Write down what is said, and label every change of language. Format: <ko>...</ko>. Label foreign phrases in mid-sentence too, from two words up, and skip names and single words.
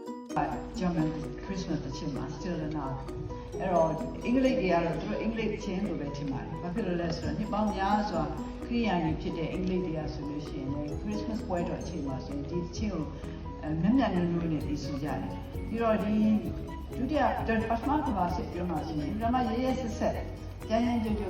<en>German Christmas</en> <my>တချင်မှာ</my> <en>still now</en> <my>အဲ့တော့အင်္ဂလိပ်တွေကတော့သူတို့အင်္ဂလိပ်ချင်းလိုပဲထင်ပါတယ်။ဘာဖြစ်လို့လဲဆိုတော့နှစ်ပေါင်းများစွာခရိယာန်ကြီးဖြစ်တဲ့အင်္ဂလိပ်တွေကဆိုလို့ရှိရင်လည်း Christmas ပွဲတော်အချိန်မှာဆိုရင်ဒီချင်းကိုမျက်မျက်နှာနှာနဲ့သိဆိုကြတယ်။ပြီးတော့ဒီဒုတိယပထမကမ္ဘာစစ်ပြောမှဆိုရင်ဒါမှရဲဆက်ဆက်ကြမ်းကြမ်းကြုတ်ကြုတ်</my>